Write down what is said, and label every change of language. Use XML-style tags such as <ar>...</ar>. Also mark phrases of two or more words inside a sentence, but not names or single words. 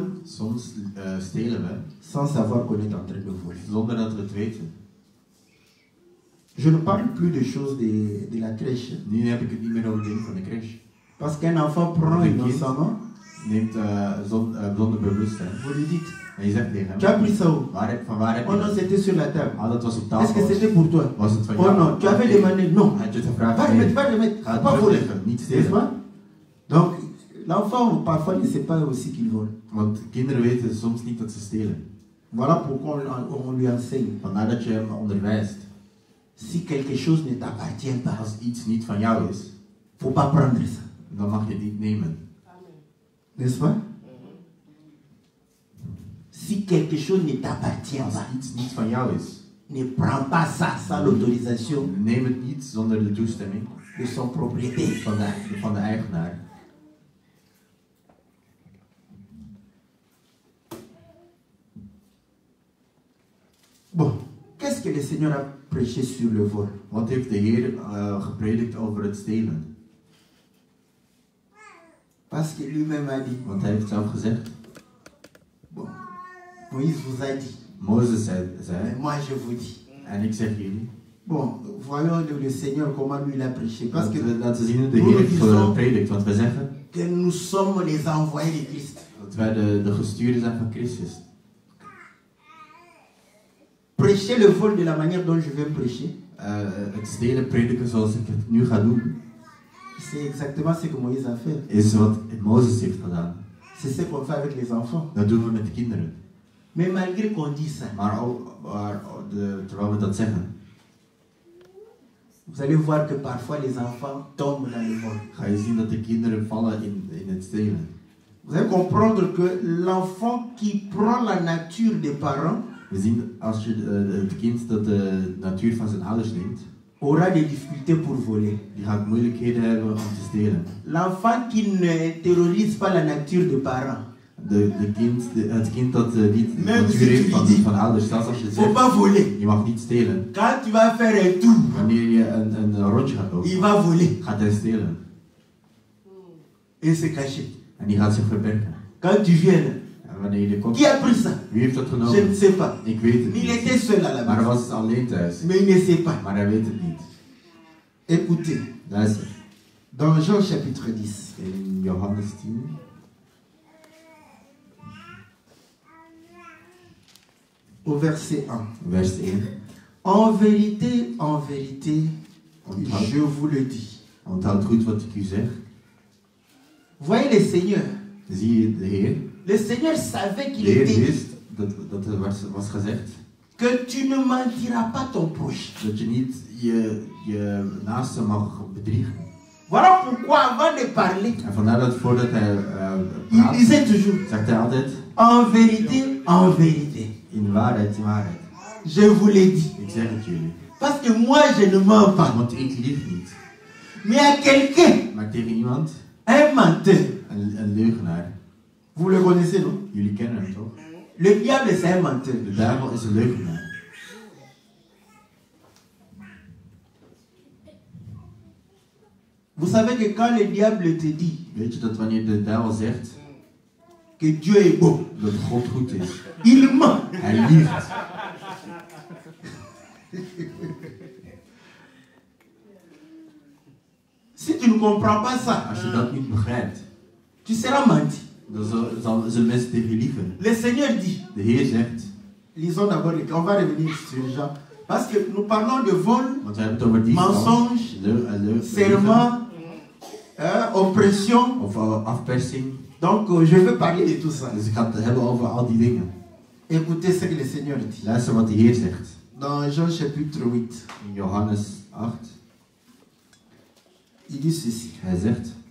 <nl>soms stelen we</nl> <fr>sans savoir qu'on est en train de voler.</fr> <nl>zonder dat we het weten.</nl> <fr>Je ne parle plus des choses de la crèche.</fr> <nl>Nu heb ik het niet meer over dingen van de crash.</nl> <fr>Parce qu'un enfant prend innocemment,</fr> <nl>Neemt zonder bewustzijn.</nl> <fr>vous lui dites,</fr> <nl>En je zegt tegen</nl> <fr>tu as</fr> <nl>hem,</nl> <fr>pris ça où?</fr> <nl>van waar heb</nl> <fr>Oh</fr> <nl>je</nl> <fr>non,</fr> <nl>dat?</nl> <fr>c'était sur la table.</fr> <nl>Ah, dat was op</nl> <fr>Est-ce que</fr> <nl>tafel.</nl> <fr>c'était pour toi?</fr> <nl>Was het van</nl> <fr>Oh</fr> <nl>jou?</nl> <fr>non, tu avais demandé, non.</fr> <nl>Had je het</nl> <fr>Va</fr> <nl>gevraagd?</nl> <fr>remettre,</fr> <nl>Nee.</nl> <fr>va remettre.</fr> <nl>Ga</nl> <fr>Faut</fr> <nl>het</nl> <fr>pas voler.</fr> <nl>terugleggen, niet</nl> <fr>N'est-ce</fr> <nl>stelen.</nl> <fr>pas? Donc, l'enfant parfois ne sait pas aussi qu'il vole.</fr> <nl>Want kinderen weten soms niet dat ze stelen.</nl> <fr>Voilà pourquoi on lui enseigne.</fr> <nl>Vandaar dat je hem onderwijst.</nl> <fr>Si quelque chose ne t'appartient pas,</fr> <nl>Als iets niet van jou is,</nl> <fr>faut pas prendre ça.</fr> <nl>dan mag je het niet nemen.</nl> <fr>N'est-ce pas? Si quelque chose ne t'appartient</fr> <nl>Als</nl> <fr>pas,</fr> <nl>iets niet van jou is,</nl> <fr>ne prends pas ça sans l'autorisation</fr> <nl>neem het niet zonder de toestemming</nl> <fr>de son propriétaire.</fr> <nl>van de eigenaar.</nl> <fr>Bon, qu'est-ce que le Seigneur a prêché sur le vol?</fr> <nl>Wat heeft de Heer gepredikt over het stelen?</nl> <fr>Parce que lui-même a dit,</fr> <nl>Want hij heeft zelf gezegd,</nl> <fr>bon, Moïse vous a dit,</fr> <nl>Mozes</nl> <fr>mais</fr> <nl>zei,</nl> <fr>moi je vous dis.</fr> <nl>en ik zeg jullie.</nl> <fr>Bon, voyons le Seigneur comment lui l'a prêché. Parce que</fr> <nl>Laten we zien hoe de Heer heeft gepredikt. Want we zeggen</nl> <fr>que nous sommes les envoyés de Christ.</fr> <nl>dat wij de gestuurden zijn van Christus.</nl> <fr>Prêcher le vol de la manière dont je vais prêcher,</fr> <nl>Het stelen prediken zoals ik het nu ga doen,</nl> <fr>c'est exactement ce que Moïse a fait.</fr> <nl>is wat Mozes heeft gedaan.</nl> <fr>C'est ce qu'on fait avec les enfants.</fr> <nl>Dat doen we met de kinderen.</nl> <fr>Mais malgré qu'on dise ça,</fr> <nl>Terwijl we dat zeggen,</nl> <fr>vous allez voir que parfois les enfants tombent dans le vol.</fr> <nl>ga je zien dat de kinderen vallen in het stelen.</nl> <fr>Vous allez comprendre que l'enfant qui prend la nature des parents</fr> <nl>We zien als je het kind dat de natuur van zijn ouders neemt,</nl> <fr>aura des difficultés pour voler.</fr> <nl>die gaat moeilijkheden hebben om te stelen.</nl> <fr>L'enfant qui ne terrorise pas la nature des parents,</fr> <nl>Het kind dat niet de</nl> <fr>Même</fr> <nl>natuur</nl> <fr>si</fr> <nl>heeft</nl> <fr>tu lui dis,</fr> <nl>van ouders, zelfs als je het</nl> <fr>faut</fr> <nl>zegt,</nl> <fr>pas voler.</fr> <nl>je mag niet stelen.</nl> <fr>Quand tu vas faire un tour,</fr> <nl>Wanneer je een rondje gaat lopen,</nl> <fr>il va voler</fr> <nl>gaat hij stelen.</nl> <fr>et se cacher.</fr> <nl>En die gaat zich verbergen.</nl> <fr>Quand tu viens,</fr> <nl>En wanneer je komt,</nl> <fr>qui a pris ça?</fr> <nl>wie heeft dat</nl> <fr>Je</fr> <nl>genomen?</nl> <fr>ne sais pas.</fr> <nl>Ik weet het</nl> <fr>Il</fr> <nl>niet.</nl> <fr>était seul à la</fr> <nl>Maar hij</nl> <fr>maison,</fr> <nl>was alleen thuis.</nl> <fr>mais il ne sait pas.</fr> <nl>Maar hij weet het niet.</nl> <fr>Écoutez,</fr> <nl>Luister.</nl> <fr>dans Jean chapitre 10,</fr> <nl>In Johannes 10,</nl> <fr>au verset 1.</fr> <nl>vers 1.</nl> <fr>En vérité, je vous le dis.</fr> <nl>Onthoud goed wat ik u zeg.</nl> <fr>Voyez le Seigneur.</fr> <nl>Zie je de Heer?</nl> <fr>Le Seigneur savait qu'il</fr> <nl>De Heer</nl> <fr>était</fr> <nl>wist dat er was gezegd</nl> <fr>que tu ne mentiras pas ton proche.</fr> <nl>dat je niet je naaste mag bedriegen.</nl> <fr>Voilà pourquoi avant de parler,</fr> <nl>En vandaar dat voordat hij</nl> <fr>il</fr> <nl>praat,</nl> <fr>disait toujours</fr> <nl>zegt hij altijd</nl> <fr>en vérité,</fr> <nl>in waarheid, in waarheid.</nl> <fr>je vous l'ai dit.</fr> <nl>Ik zeg het jullie.</nl> <fr>Parce que moi je ne mens pas.</fr> <nl>Want ik lieg niet.</nl> <fr>Mais à quelqu'un,</fr> <nl>Maar tegen iemand,</nl> <fr>un menteur,</fr> <nl>een leugenaar.</nl> <fr>vous le connaissez non?</fr> <nl>Jullie kennen hem toch?</nl> <fr>Le diable c'est un menteur.</fr> <nl>De duivel is een leugenaar.</nl> <fr>Vous savez que quand le diable te dit</fr> <nl>Weet je dat wanneer de duivel zegt</nl> <fr>que Dieu est bon,</fr> <nl>dat God goed is,</nl> <fr>il ment.</fr> <nl>hij liegt.</nl> <fr>Si tu ne comprends pas ça,</fr> <nl>Als je dat niet begrijpt,</nl> <fr>tu seras menti.</fr> <nl>dan zullen mensen tegen je liegen.</nl> <fr>Le Seigneur dit,</fr> <nl>De Heer zegt,</nl> <fr>lisons d'abord, on va revenir sur Jean, parce que nous parlons de vol,</fr> <nl>want we hebben het over</nl> <fr>mensonge, serment, oppression.</fr> <nl>of afpersing.</nl> <fr>Donc je veux parler de tout ça.</fr> <nl>Dus ik ga het hebben over al die dingen.</nl> <fr>Écoutez ce que le Seigneur dit.</fr> <nl>Luister wat de Heer zegt.</nl> <fr>Dans Jean chapitre 8,</fr> <nl>In Johannes 8,</nl> <fr>il dit ceci.</fr> <nl>hij zegt,</nl>